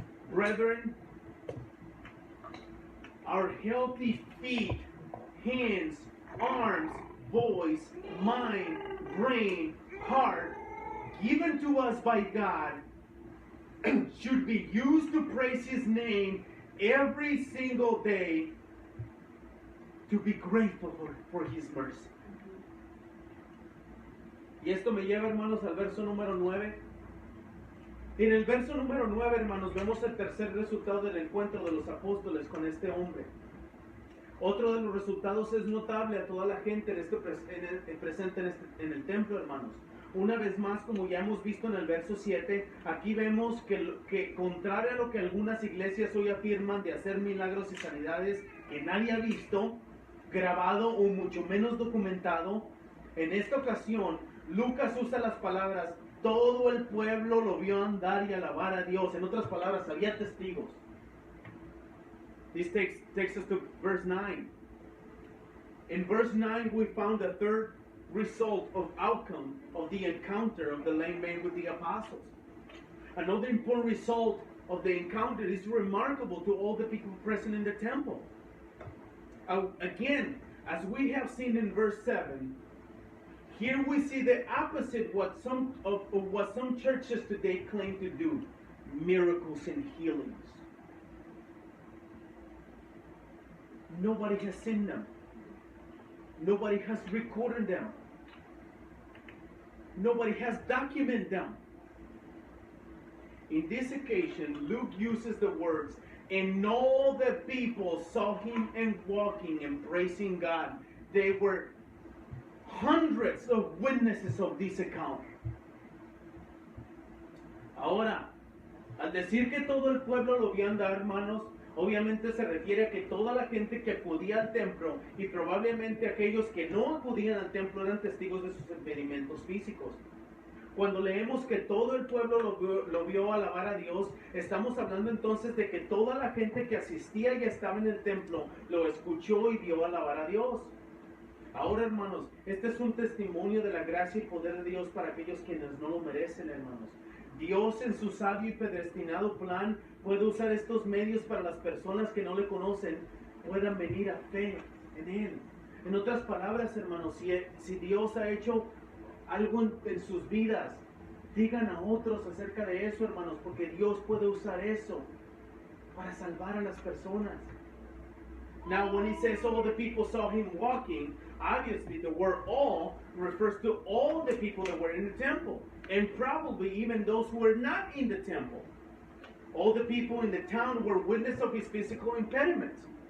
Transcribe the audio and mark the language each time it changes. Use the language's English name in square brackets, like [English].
[English] Brethren, our healthy feet, hands, arms, voice, mind, brain, heart, given to us by God, should be used to praise His name every single day, to be grateful for His mercy. [Spanish] Y esto me lleva, hermanos, al verso número 9. En el verso número 9, hermanos, vemos el tercer resultado del encuentro de los apóstoles con este hombre. Otro de los resultados es notable a toda la gente presente en el templo, hermanos. Una vez más, como ya hemos visto en el verso 7, aquí vemos que contrario a lo que algunas iglesias hoy afirman de hacer milagros y sanidades que nadie ha visto, grabado o mucho menos documentado, en esta ocasión Lucas usa las palabras todo el pueblo lo vio andar y alabar a Dios. En otras palabras, había testigos. [English] This takes us to verse 9. In verse 9 we found the third result of outcome of the encounter of the lame man with the apostles. Another important result of the encounter is remarkable to all the people present in the temple. Again, as we have seen in verse 7, here we see the opposite of what some churches today claim to do: miracles and healings. Nobody has seen them. Nobody has recorded them. Nobody has documented them. In this occasion, Luke uses the words, "And all the people saw him and walking and praising God." There were hundreds of witnesses of this account. [Spanish] Ahora, al decir que todo el pueblo lo vio andar, hermanos, obviamente se refiere a que toda la gente que acudía al templo y probablemente aquellos que no acudían al templo eran testigos de sus impedimentos físicos. Cuando leemos que todo el pueblo lo vio alabar a Dios, estamos hablando entonces de que toda la gente que asistía y estaba en el templo lo escuchó y vio alabar a Dios. Ahora, hermanos, este es un testimonio de la gracia y poder de Dios para aquellos quienes no lo merecen, hermanos. Dios, en su sabio y predestinado plan, puede usar estos medios para las personas que no le conocen puedan venir a fe en Él. En otras palabras, hermanos, si Dios ha hecho algo en sus vidas, digan a otros acerca de eso, hermanos, porque Dios puede usar eso para salvar a las personas. [English] Now, when he says all the people saw him walking, obviously the word all refers to all the people that were in the temple, and probably even those who were not in the temple. All the people in the town were witness of his physical impediments.